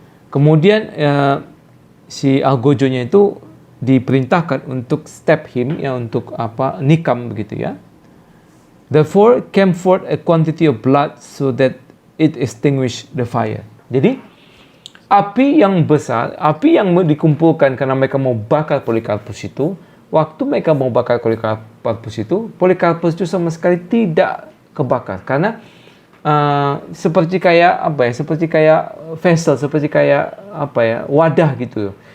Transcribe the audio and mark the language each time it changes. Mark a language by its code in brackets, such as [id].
[id] Kemudian si Algojo-nya itu diperintahkan untuk [en] stab him, [id] ya, untuk nikam begitu ya. [en] Therefore came forth a quantity of blood so that it extinguished the fire. [id] Jadi api yang besar, api yang dikumpulkan karena mereka mau bakar Polikarpus itu, waktu mereka mau bakar Polikarpus itu sama sekali tidak kebakar, karena seperti kayak vessel, seperti kayak wadah gitu.